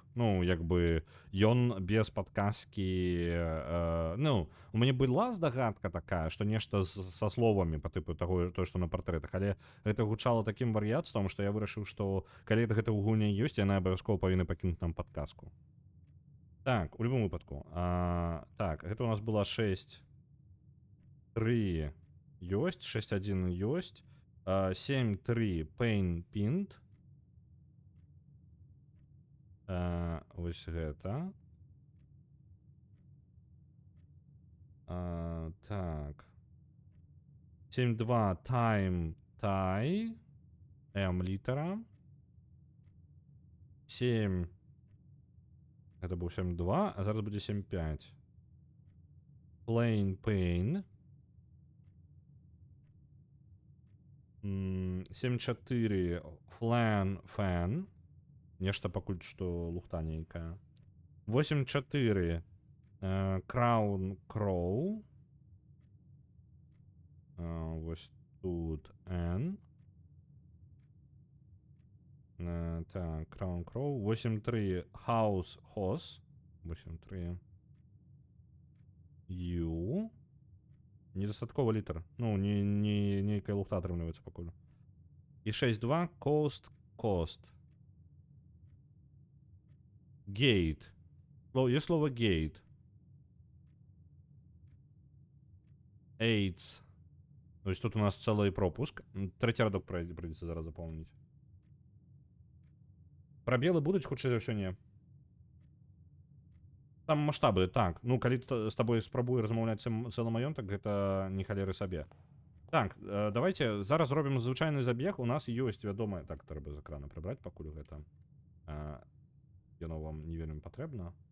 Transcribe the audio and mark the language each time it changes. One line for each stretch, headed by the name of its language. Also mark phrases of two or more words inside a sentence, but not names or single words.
Belarusian: Ну, як бы ён без падказкі, ну, у мяне была здагадка такая, што нешта са словамі па тыпу таго, што на партрэтах, але гэта гучала такім вар'яцтвам, што я вырашыў, што калі гэта ў гульні ёсць, яны абавязкова павінны пакінуць нам падказку. Так, у любым выпадку. Так, гэта у нас была 6-3 ёсць, 6-1 ёсць, 7-3
English: pain pinned.
Belarusian: Вось гэта. Так.
English: 7-2 time tie.
Belarusian: M літера. 7. Гэта быў 7-2, а зараз будзе 7-5.
English: Plain pain. 7-4 flan fan.
Belarusian: Нешта пакуль што лухта нейкая.
English: 8-4 crown crow.
Belarusian: Вось тут N. Так,
English: crown crow. 8-3 house house. 8-3 U.
Belarusian: Недастаткова літар. Ну, нейкая лухта атрымліваецца пакуль.
English: І 6-2 coast coast. Gate.
Russian: Есть слово gate. AIDS. То есть тут у нас целый пропуск. Третий радок придется зараз заполнить. Пробелы будут,
Belarusian: хутчэй за ўсё не. Там масштабы, так. Ну, калі з табой спрабую размаўляць цэлы маёнтак, гэта не халеры сабе. Так, давайте зараз робім звычайны забег. У нас ёсць вядомая... Так, трэба з экрана прыбраць, пакуль гэта... Яно вам не вельмі патрэбна.